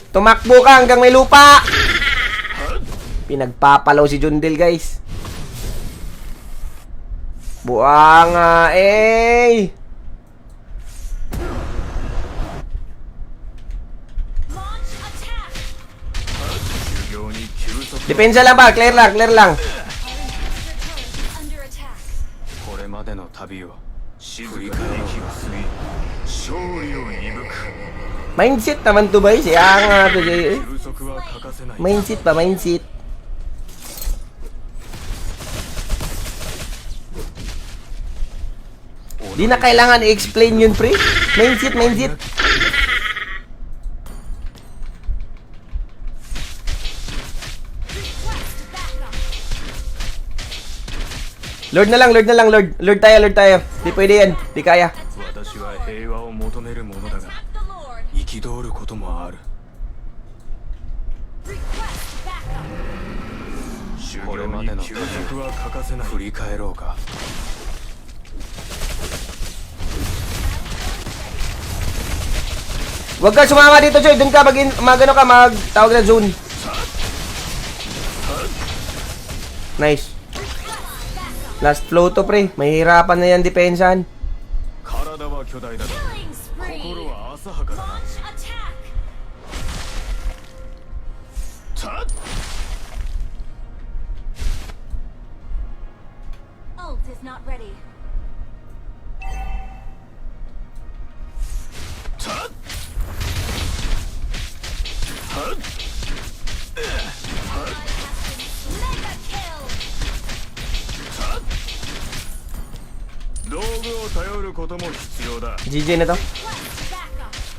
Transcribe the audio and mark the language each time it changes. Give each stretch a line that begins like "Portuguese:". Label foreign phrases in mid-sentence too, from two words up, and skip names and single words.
Filipino: Tumakbo ka hanggang may lupa! Pinagpapalaw si Jundel, guys. Buanga, eh!
English: Launch attack.
Japanese: 修行に休息
Filipino: Depensa lang ba? Clear lang, clear lang.
English: Your turret is under attack.
Japanese: これまでの旅を静かに息を吸い勝利を鈍く
Filipino: Mindset naman to, guys. Yang to, Jay.
Japanese: 休息は欠かせない
Filipino: Mindset pa, mindset. Di na kailangan i-explain yun, pre. Mindset, mindset.
English: Request backup.
Filipino: Lord na lang, Lord na lang, Lord. Lord tayo, Lord tayo. Di pwede yan. Di kaya.
Japanese: 私は平和を求めるものだが
English: Attack the Lord.
Japanese: 憤ることもある
English: Request backup.
Japanese: 修行に休息は欠かせない振り返ろうか
Filipino: Huwag ka sumama dito, Joy. Doon ka mag-ano ka, mag-tawag na zone. Nice. Last flow to, pre. Mahihirapan na yan, depensahan.
Japanese: 体は巨大だが
English: Killing spree.
Japanese: 心は浅はかだな
English: Launch attack. Ult is not ready. Mega kill.
Japanese: 道具を頼ることも必要だ
Filipino: GG na to.
English: Request backup.